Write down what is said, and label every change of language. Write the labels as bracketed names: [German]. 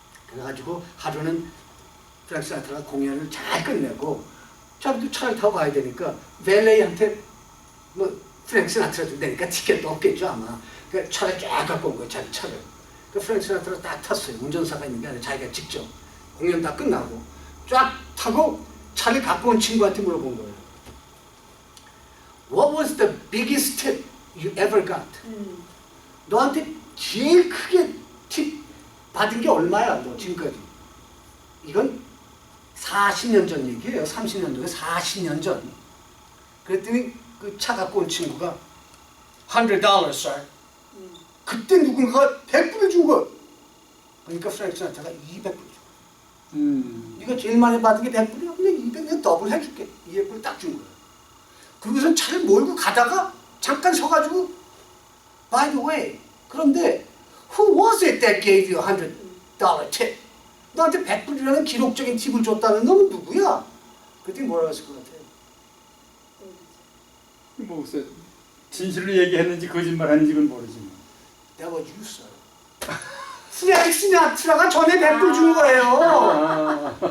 [Korean] 그래가지고 하루는 프랭크 시나트라가 공연을 잘 끝내고 자기도 차를 타고 가야 되니까 벨레이한테 뭐 프랭크 시나트라 준다니까 티켓도 없겠죠 아마. 그러니까 차를 쫙 갖고 온 거예요. 자기 차를. 그 프랭크 시나트라가 딱 탔어요. 운전사가 있는 게 아니라 자기가 직접 공연 다 끝나고 쫙 타고 차를 갖고 온 친구한테 물어본 거예요. [English] What was the biggest tip you ever got? [Korean] 너한테 제일 크게 팁 받은 게 얼마야 너 지금까지? 이건 40년 전 얘기예요. 30년 전에 40년 전. 그랬더니 그 차 갖고 온 친구가 [English] $100, sir. [Korean] 그때 누군가가 100불을 준 거야. 그러니까 프랭크 시나트라가 200불 줘. 이거 제일 많이 받은 게 100불이야. 근데 200년 더블 해줄게. 200불 딱 준 거야. 그러고선 차를 몰고 가다가 잠깐 서가지고 [English] By the way, [Korean] 그런데 [English] Who was it that gave you $100 tip? [Korean] 너한테 100불이라는 기록적인 팁을 줬다는 놈은 누구야? 그랬더니 뭐라고 했을 것 같아요? 뭐 글쎄 진실을 얘기했는지 거짓말했는지 그건 모르지만. [English] That was you, sir. [Korean] 프랭크 시나트라가 전에 100불 준 거예요.